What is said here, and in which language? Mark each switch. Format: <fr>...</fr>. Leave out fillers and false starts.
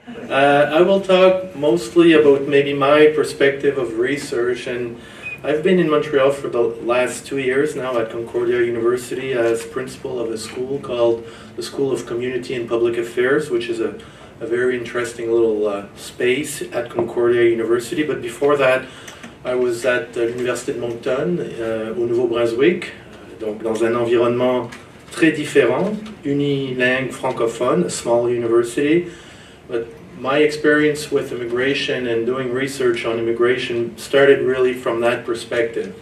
<en>I will talk mostly about maybe my perspective of research, and I've been in Montreal for the last 2 years now at Concordia University as principal of a school called the School of Community and Public Affairs, which is a very interesting little space at Concordia University. But before that, I was at</en> <fr>l'Université de Moncton au Nouveau-Brunswick, donc dans un environnement très différent, unilingue francophone,</fr> <en>a small university. But my experience with immigration and doing research on immigration started really from that perspective.</en>